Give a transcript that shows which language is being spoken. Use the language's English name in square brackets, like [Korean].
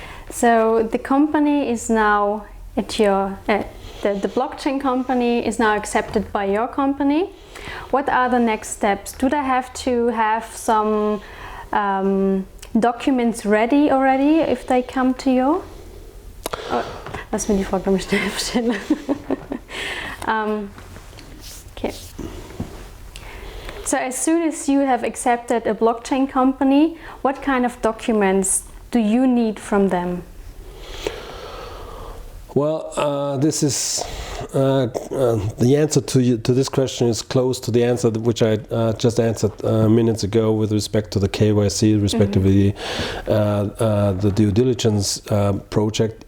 [English] So the company is now at your, the blockchain company is now accepted by your company. What are the next steps? Do they have to have some documents ready already if they come to you? [German] Oh, lass mir die Frage mal schnell stellen. [English] Okay. So as soon as you have accepted a blockchain company, what kind of documents do you need from them? Well, this is the answer to this question is close to the answer which I just answered minutes ago with respect to the KYC, respectively the due diligence project.